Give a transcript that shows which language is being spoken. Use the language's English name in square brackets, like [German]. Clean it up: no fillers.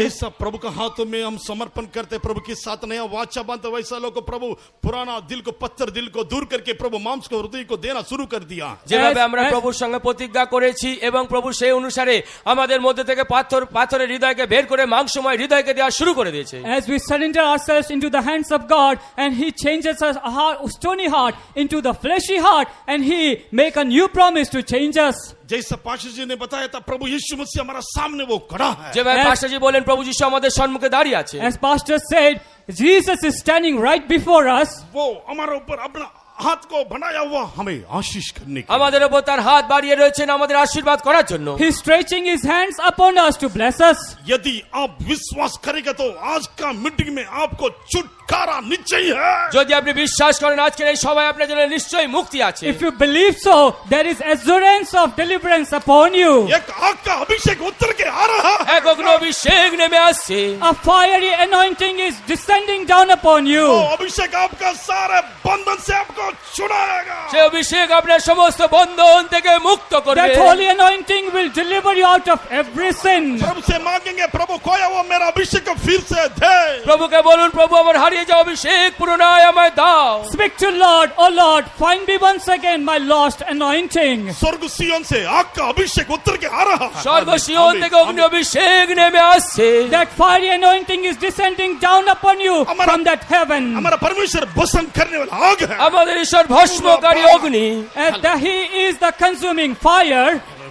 [Hindi] जैसा प्रभु के हाथों में हम समर्पण करते, प्रभु के साथ नया वाचा बांधते, वैसा लोग को प्रभु पुराना दिल को, पत्थर दिल को दूर करके प्रभु मांस को, हृदय को देना शुरू कर दिया। [Bangla] যেভাবে আমরা প্রভুর সঙ্গে প্রতিজ্ঞা করেছি এবং প্রভু সেই অনুসারে আমাদের মধ্যে থেকে পাথরের হৃদয়কে বের করে মাংসময় হৃদয়কে দেওয়া শুরু করে দিয়েছে। [English] as we surrender ourselves into the hands of God, and He changes our stony heart into the fleshy heart, and He make a new promise to change us. [Hindi] जैसा पास्टर जी ने बताया था, प्रभु यीशु मसीह हमारा सामने वो खड़ा है। [Bangla] যেভাবে পাস্টারজি বলেন প্রভু যিশু আমাদের সম্মুখে দাঁড়িয়ে আছে। [English] As Pastor said, Jesus is standing right before us. [Hindi] वो हमारे ऊपर अपना हाथ को बनाया हुआ हमें आशीष करने के लिए। [Bangla] আমাদের উপর তার হাত বাড়িয়ে রয়েছেন আমাদের আশীর্বাদ করার জন্য। [English] He's stretching His hands upon us to bless us. [Hindi] यदि आप विश्वास करेंगे तो आज का मीटिंग में आपको छुटकारा निश्चय है। [Bangla] যদি আপনি বিশ্বাস করেন আজকের এই সভায় আপনার জন্য নিশ্চয়ই মুক্তি আছে। [English] If you believe so, there is assurance of deliverance upon you. [Hindi] एक आग का अभिषेक उतर के आ रहा है। [Bangla] এক অগ্নি অভিষেক নেমে আসছে। [English] A fiery anointing is descending down upon you. [Hindi] वो अभिषेक आपका सारे बंधन से आपको छुड़ाएगा। [Bangla] সেই অভিষেক আপনার সমস্ত বন্ধন থেকে মুক্ত করবে। [English] That holy anointing will deliver you out of every sin. [Hindi] प्रभु से मांगेंगे, प्रभु खोया हुआ मेरा अभिषेक फिर से दे। [Bangla] প্রভুকে বলুন, প্রভু আমার হারিয়ে যাওয়া অভিষেক পুনরায় আমায় দাও। [English] Speak to Lord, oh Lord, find me once again my lost anointing. [Hindi] स्वर्ग सिय्योन से आग का अभिषेक उतर के आ रहा है। [Bangla] স্বর্গ সিয়ন থেকে অগ্নি অভিষেক নেমে আসছে। [English] That fiery anointing is descending down upon you from that heaven. [Hindi] हमारा परमेश्वर भस्म करने वाला आग है। [Bangla] আমাদের ঈশ্বর ভস্মকারী অগ্নি। [English] And that He is the consuming fire.